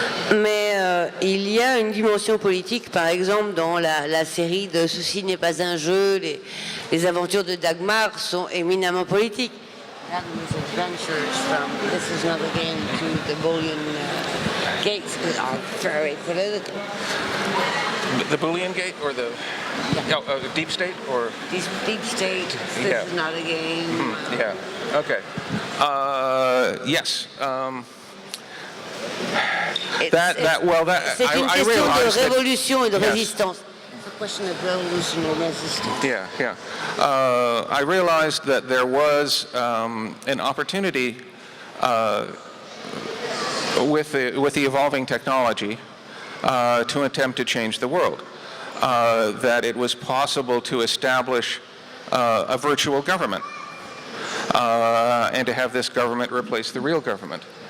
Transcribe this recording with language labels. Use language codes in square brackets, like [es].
[fr] Mais il y a une dimension politique, par exemple, dans la série de Ceci n'est pas un jeu, les aventures de Dagmar sont éminemment politiques. [en] Dagmar's adventures from This Is Not a Game to the Bullion Gates are very political. The Bullion Gate or the Deep State or Deep State. This is not a game. Yeah. Okay. Yes. [fr] C'est une question de révolution et de résistance. [en] It's a question of revolution and resistance. Yeah. I realized that there was an opportunity with the evolving technology to attempt to change the world. That it was possible to establish a virtual government and to have this government replace the real government.